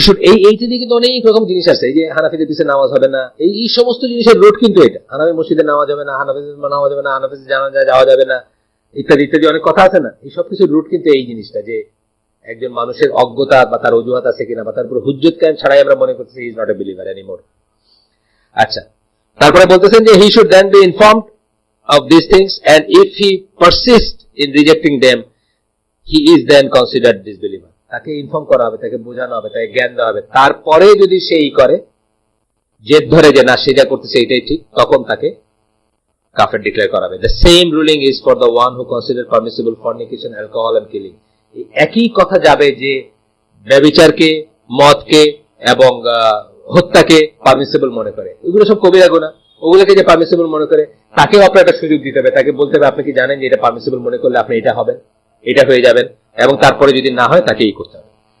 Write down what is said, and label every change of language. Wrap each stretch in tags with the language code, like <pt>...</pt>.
<bn>এইটা দিয়ে কিন্তু অনেক রকম জিনিস আছে। এই যে হানাফিদের পিছনে নামাজ হবে না, এই সমস্ত জিনিসের রুট কিন্তু এটা, হানাফি মসজিদে নামাজ হবে না, হানাফিদের নামাজ হবে না, হানাফিদের জানাজা যাওয়া যাবে না, ইত্যাদি ইত্যাদি অনেক কথা আছে না। এই সব কিছুর রুট কিন্তু এই জিনিসটা যে একজন মানুষের অজ্ঞতা বা তার অজুহাত আছে কিনা, বা তার উপর হুজ্জত কায়েম ছাড়াই আমরা মনে করতেছি</bn> <en>He is not a believer anymore.</en> <bn>আচ্ছা, তারপরে বলতেছেন যে</bn> <en>He should then be informed of these things, and if he persists in rejecting them, he is then considered disbeliever.</en> <bn>তাকে ইনফর্ম করা হবে, তাকে বোঝানো হবে, তাকে জ্ঞান দেওয়া হবে, তারপরে যদি সেই করে, জেদ ধরে যে না সে যা করতেছে এটাই ঠিক, তখন তাকে কাফের ডিক্লেয়ার করা হবে।</bn> <en>The same ruling is for the one who consider permissible fornication, alcohol and killing.</en> <bn>একই কথা যাবে যে ব্যভিচারকে, মদকে এবং হত্যাকে পারমিসিবল মনে করে, এগুলো সব কবিরা গুনাহ, ওগুলোকে যে পারমিসিবল মনে করে তাকেও আপনার একটা সুযোগ দিতে হবে, তাকে বলতে হবে আপনি কি জানেন যে এটা পারমিসিবল মনে করলে আপনি এটা হবেন, এটা হয়ে যাবেন, এবং তারপরে যদি না হয় তাকে এই করতে হবে।</bn>